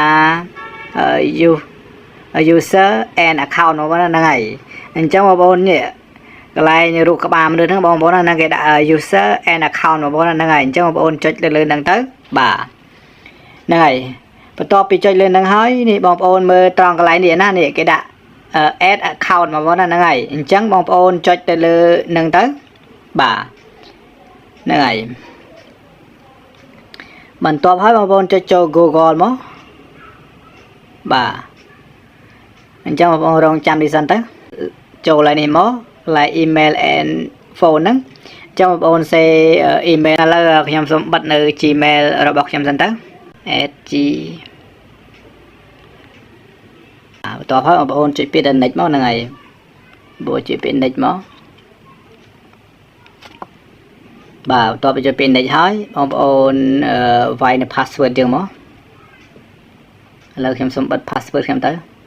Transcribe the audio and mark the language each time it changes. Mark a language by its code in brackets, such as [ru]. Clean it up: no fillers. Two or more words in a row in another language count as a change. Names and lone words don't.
[en] user and account [km] បងប្អូនហ្នឹងហើយអញ្ចឹងបងប្អូននេះកន្លែងរូបក្បាលមនុស្សហ្នឹងបងប្អូនហ្នឹងគេដាក់ [en] user and account [km] បងប្អូនហ្នឹងហើយអញ្ចឹងបងប្អូនចុចលើហ្នឹងទៅបាទហ្នឹងហើយបន្ទាប់ពីចុចលើហ្នឹងហើយនេះបងប្អូនមើលត្រង់កន្លែងនេះណានេះគេដាក់ [en] add account [km] បងប្អូនហ្នឹងហើយអញ្ចឹងបងប្អូនចុចទៅលើហ្នឹងទៅបាទហ្នឹងហើយ បន្ទាប់ហើយបងប្អូនចុចចូល Google មកបាទអញ្ចឹងបងប្អូនរងចាំនេះសិនទៅចូលឡើងនេះមក [en] like email and phone [km] ហ្នឹងអញ្ចឹងបងប្អូនសេ email ឥឡូវខ្ញុំសូមបិទនៅ Gmail របស់ខ្ញុំសិនទៅ @g បន្ទាប់ហើយបងប្អូនចុចពាក្យ next មកហ្នឹងហើយបងចុចពាក្យ next មកបាទបន្ទាប់ពីចុចពាក្យ next ហើយបងប្អូនវាយនៅ password យើងមកឥឡូវខ្ញុំសូមបិទ password ខ្ញុំទៅ